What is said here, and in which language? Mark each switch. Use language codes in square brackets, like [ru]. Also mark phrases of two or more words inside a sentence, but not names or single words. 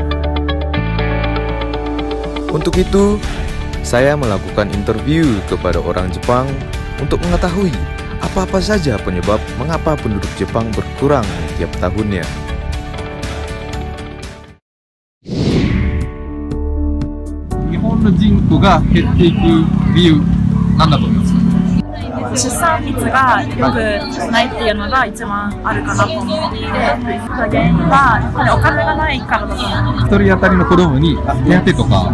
[id] Untuk itu, saya melakukan interview kepada orang Jepang untuk mengetahui apa-apa saja penyebab mengapa penduduk Jepang berkurang tiap tahunnya. [ja] Jepang の人口が減っていく理由、何だと思いますか？出産率が良くないっていうのが一番あるかなと思っていて、原因はやっぱりお金がないからだと思う。一人当たりの子供に手当とか